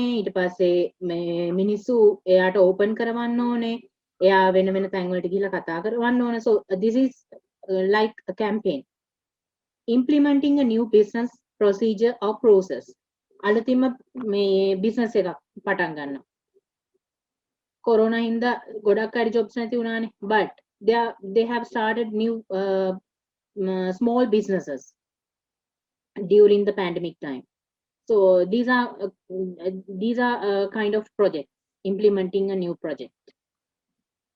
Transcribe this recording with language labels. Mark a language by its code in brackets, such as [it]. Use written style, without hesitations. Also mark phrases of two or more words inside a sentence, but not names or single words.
[si] ඊට පස්සේ මේ මිනිස්සු එයාට ඕපන් කරවන්න ඕනේ. එයා වෙන වෙන තැන් වලට ගිහිල්ලා කතා කරවන්න ඕනේ. [en] So this is like a campaign. Implementing a new business procedure or process. [si] අලුතින්ම මේ business එකක් පටන් ගන්නවා. කොරෝනා හින්දා ගොඩක් අය jobs නැති වුණානේ. [en] But they have started new small businesses during the pandemic time. So these are kind of projects, implementing a new project.